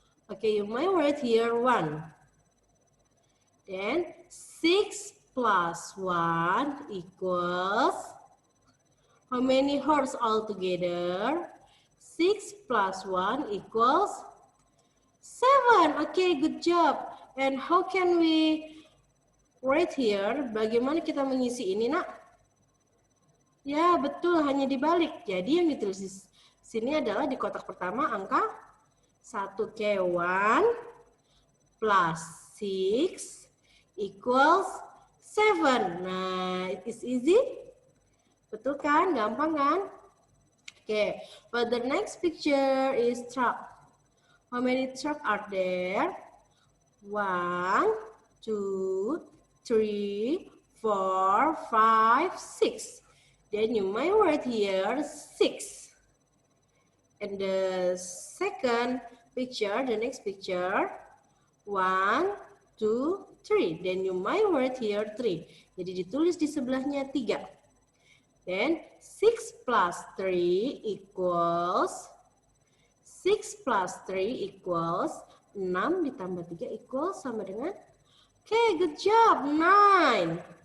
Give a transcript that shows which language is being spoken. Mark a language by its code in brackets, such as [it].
[en] Okay, you might write here 1. Then 6 plus 1 equals how many horse altogether? 6 plus 1 equals 7. Okay, good job. And how can we write here? [id] Bagaimana kita mengisi ini, nak? Ya, betul, hanya dibalik. Jadi yang ditulis di sini adalah di kotak pertama angka 1. [en] Okay, 1 plus 6 equals 7. [id] Nah, [en] it is easy. [id] Betul kan? Gampang kan? [en] Okay, but the next picture is truck. How many truck are there? 1, 2, 3, 4, 5, 6. Then you might write here 6. And the second picture, the next picture, 1, 2, 3. Then you might write here 3. [id] Jadi ditulis di sebelahnya 3. [en] Then 6 plus 3 equals 6 plus 3 equals 6 [id] ditambah [en] 3 equals [id] sama dengan [en] okay, good job, 9.